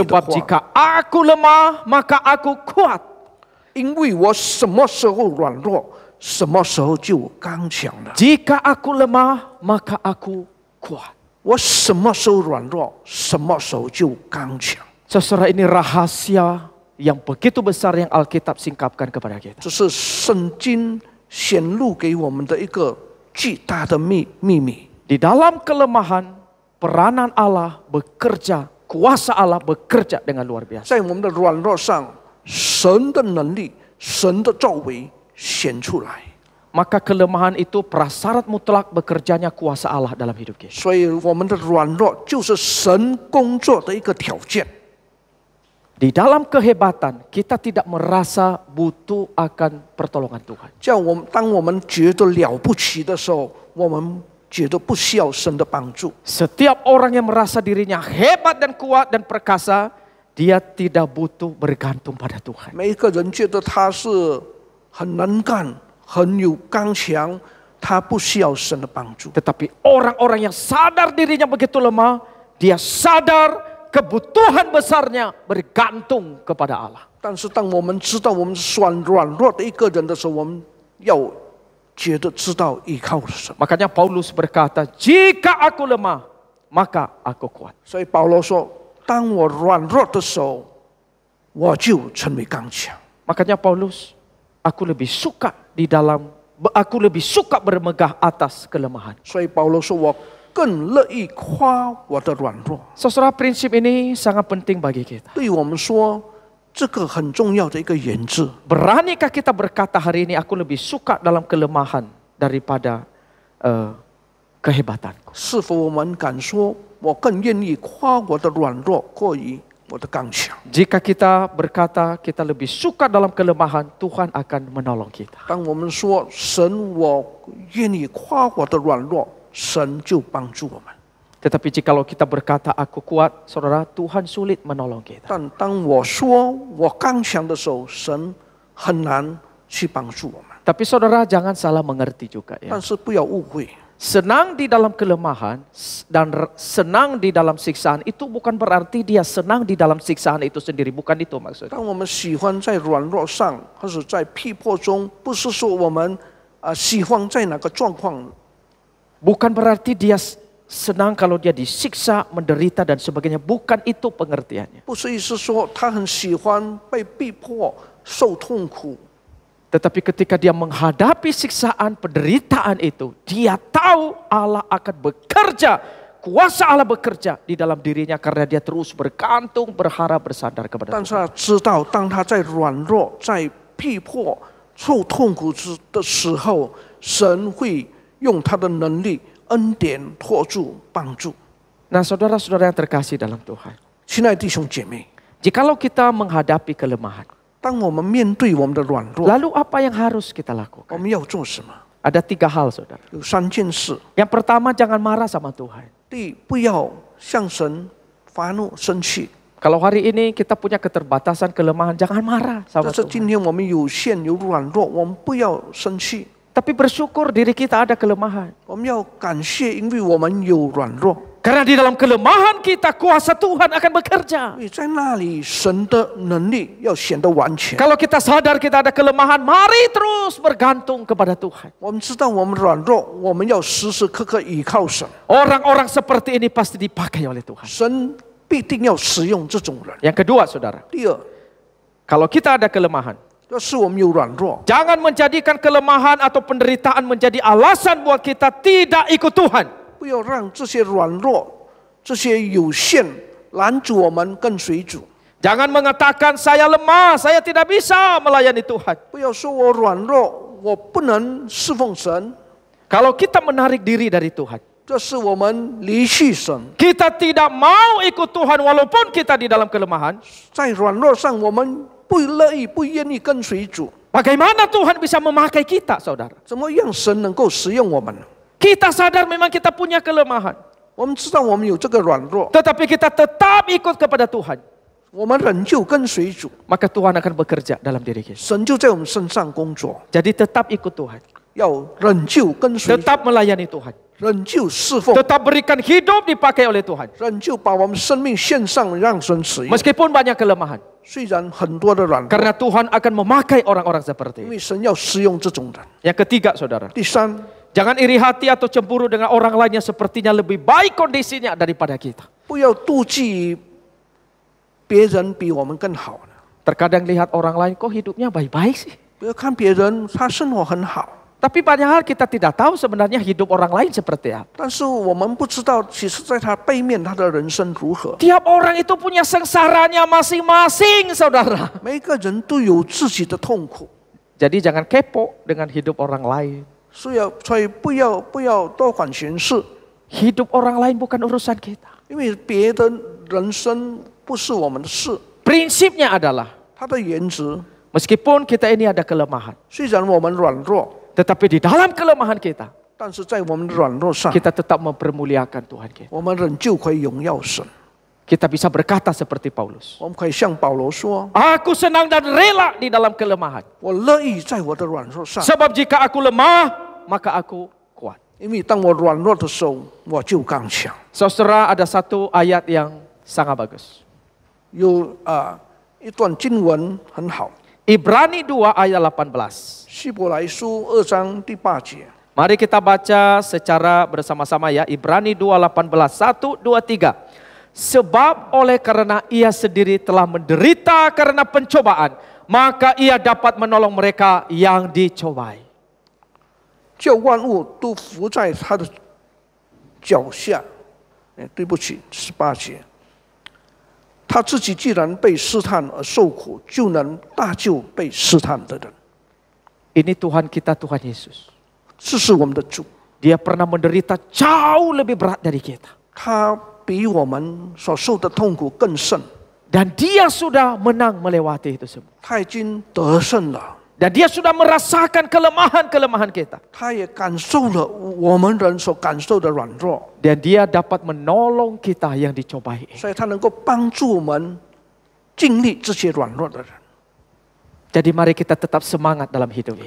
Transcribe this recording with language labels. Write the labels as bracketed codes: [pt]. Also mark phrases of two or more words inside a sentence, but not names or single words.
[id] Sebab [zh] 话： [id] jika aku lemah, maka aku kuat. [zh] 因为我什么时候软弱，什么时候就刚强了。 [id] Jika aku lemah, maka aku kuat. [zh] 我什么时候软弱，什么时候就刚强。 [id] Saudara, ini rahasia yang begitu besar yang Alkitab singkapkan kepada kita. [zh] 这是圣经显露给我们的一个巨大的秘密。 [id] Di dalam kelemahan, peranan Allah bekerja, kuasa Allah bekerja dengan luar biasa. [zh] 在我们的软弱上，神的能力、神的作为显出来。 [id] Maka kelemahan itu prasyarat mutlak bekerjanya kuasa Allah dalam hidup kita. [zh] 所以我们的软弱就是神工作的一个条件。 [id] Di dalam kehebatan, kita tidak merasa butuh akan pertolongan Tuhan. [zh] 当我们觉得了不起的时候，我们觉得不需要神的帮助。 [id] Setiap orang yang merasa dirinya hebat dan kuat dan perkasa, dia tidak butuh bergantung pada Tuhan. [zh] 每一个人觉得他是很能干、很有刚强，他不需要神的帮助。 [id] Tetapi orang-orang yang sadar dirinya begitu lemah, dia sadar kebutuhan besarnya bergantung kepada Allah. [zh] 但是当我们知道我们是软弱的一个人的时候，我们要觉得知道依靠什么。 [id] Makanya Paulus berkata, jika aku lemah, maka aku kuat. [zh] 所以保罗说：“当我软弱的时候，我就成为刚强。” [id] Makanya Paulus, aku lebih suka bermegah atas kelemahan. [zh] 所以保罗说：“我更乐意夸我的软弱。” [id] Saudara, prinsip ini sangat penting bagi kita. [zh] 对我们说，这个很重要的一个原则。 [id] Beranikah kita berkata hari ini, aku lebih suka dalam kelemahan daripada kehebatanku? [zh] 是否我们敢说，我更愿意夸我的软弱，过于我的刚强？ [id] Jika kita berkata kita lebih suka dalam kelemahan, Tuhan akan menolong kita. [zh] 当我们说神，我愿意夸我的软弱，神就帮助我们。 [id] Tetapi jikalau kita berkata aku kuat, saudara, Tuhan sulit menolong kita. [zh] 但当我说我刚强的时候，神很难去帮助我们。 [id] Tapi saudara jangan salah mengerti juga ya. [zh] 但是不要误会， [id] Senang di dalam kelemahan dan senang di dalam siksaan itu bukan berarti dia senang di dalam siksaan itu sendiri. Bukan itu maksudnya. [zh] 当我们喜欢在软弱上，或者在逼迫中，不是说我们喜欢在哪个状况， [id] Bukan berarti dia senang kalau dia disiksa, menderita dan sebagainya. Bukan itu pengertiannya. [zh] 不是意思说他很喜欢被逼迫、受痛苦。 [id] Tetapi ketika dia menghadapi siksaan, penderitaan itu, dia tahu Allah akan bekerja. Kuasa Allah bekerja di dalam dirinya karena dia terus bergantung, berharap, bersandar kepada [zh] 但是 [id] Tuhan. [zh] 他知道，当他在软弱、在逼迫、受痛苦的时候，神会用他的能力、恩典托住、帮助。 [id] Nah, saudara-saudara yang terkasih dalam Tuhan. [zh] 亲爱的弟兄姐妹， [id] Jikalau kita menghadapi kelemahan, [zh] 当我们面对我们的软弱， [id] lalu apa yang harus kita [zh] 我 [id] lakukan? [zh] 们要做什么？ [id] Ada 3 hal, saudara. [zh] 有3件事。 [id] Yang pertama, jangan marah sama Tuhan. [zh] 第一，不要向神发怒生气。 [id] Kalau hari ini kita punya keterbatasan, kelemahan, jangan marah [zh] 但 [id] sama [zh] 是 [id] Tuhan. [zh] 今天我们有限有软弱，我们不要生气， [id] Tapi bersyukur diri kita ada kelemahan. [zh] 我们要感谢，因为我们有软弱。 [id] Karena di dalam kelemahan kita, kuasa Tuhan akan bekerja. [zh] 因为在那里，神的能力要显得完全。 [id] Kalau kita sadar kita ada kelemahan, mari terus bergantung kepada Tuhan. [zh] 我们知道我们软弱，我们要时时刻刻倚靠神。 [id] Orang-orang seperti ini pasti dipakai oleh Tuhan. [zh] 神必定要使用这种人。 [id] Yang kedua, saudara, [zh] 第二， [id] kalau kita ada kelemahan, [zh] 要是我们有软弱， [id] jangan menjadikan kelemahan atau penderitaan menjadi alasan buat kita tidak ikut Tuhan. [zh] 不要让这些软弱、这些有限拦阻我们跟随主。 [id] Jangan mengatakan saya lemah, saya tidak bisa melayani Tuhan. [zh] 不要说我软弱，我不能侍奉神。 [id] Kalau kita menarik diri dari Tuhan, [zh] 这是我们离弃神， [id] kita tidak mau ikut Tuhan walaupun kita di dalam kelemahan, [zh] 在软弱上我们不乐意、不愿意跟随主。 [id] bagaimana Tuhan bisa memakai kita, saudara? [zh] 怎么样神能够使用我们？ [id] Kita sadar memang kita punya kelemahan, [zh] 我们知道我们有这个软弱， [id] tetapi kita tetap ikut kepada Tuhan. [zh] 我们仍旧跟随主， [id] Maka Tuhan akan bekerja dalam diri kita. [zh] 神就在我们身上工作。 [id] Jadi tetap ikut Tuhan, [zh] 要仍旧跟随主， [id] tetap melayani Tuhan, [zh] 仍旧侍奉， [id] tetap berikan hidup dipakai oleh Tuhan. [zh] 仍旧把我们生命献上，让神使用。 [id] Meskipun banyak kelemahan, [zh] 虽然很多的软弱， [id] karena Tuhan akan memakai orang-orang seperti [zh] 因 [id] ini. [zh] 为神要使用这种人。 [id] Yang ketiga, saudara, [zh] 第三， [id] jangan iri hati atau cemburu dengan orang lain yang sepertinya lebih baik kondisinya daripada kita. [zh] 不要妒忌别人比我们更好。 [id] Terkadang lihat orang lain, kok hidupnya baik-baik sih. [zh] 不要看别人，他生活很好， [id] Tapi banyak hal kita tidak tahu sebenarnya hidup orang lain seperti apa. [zh] 但是我们不知道，其实在他背面，他的人生如何。 [id] Tiap orang itu punya sengsaranya masing-masing, saudara. [zh] 每一个人都有自己的痛苦， [id] Jadi jangan kepo dengan hidup orang lain. [zh] 所以不要多管闲事， [id] Hidup orang lain bukan urusan kita. [zh] 因为别的人生不是我们的事。 [id] Prinsipnya adalah, [zh] 他的原则， [id] meskipun kita ini ada kelemahan, [zh] 虽然我们软弱， [id] tetapi di dalam kelemahan kita, [zh] 但是在我们的软弱上， [id] kita tetap mempermuliakan Tuhan kita. [zh] 我们仍旧可以荣耀神。 [id] Kita bisa berkata seperti Paulus, [zh] 我们可以向保罗说 [id] Aku senang dan rela di dalam kelemahan. ：“ [zh] 我乐意在我的软弱上， [id] Sebab jika aku lemah, maka aku kuat. [zh] 因为当我软弱的时候，我就刚强。” [id] Saudara, ada satu ayat yang sangat bagus. [zh] 有一段经文很好， [id] Ibrani 2 ayat 18. [zh] 希伯来书2章第8节。 [id] Mari kita baca secara bersama-sama ya. Ibrani 2:18. 1, 2, 3. Sebab oleh karena ia sendiri telah menderita karena pencobaan, maka ia dapat menolong mereka yang dicobai. [zh] 叫万物都伏在他的脚下。对不起，18节。他自己既然被试探而受苦，就能大救被试探的人。 [id] Ini Tuhan kita, Tuhan Yesus. [zh] 这是我们的主， [id] Dia pernah menderita jauh lebih berat dari kita. [zh] 他比我们所受的痛苦更甚， [id] Dan dia sudah menang melewati itu semua. [zh] 他已经得胜了， [id] Dan dia sudah merasakan kelemahan-kelemahan kita. [zh] 他也感受了我们人所感受的软弱， [id] Dan dia dapat menolong kita yang dicobai. [zh] 所以他能够帮助我们经历这些软弱的人。 [id] Jadi mari kita tetap semangat dalam hidup ini.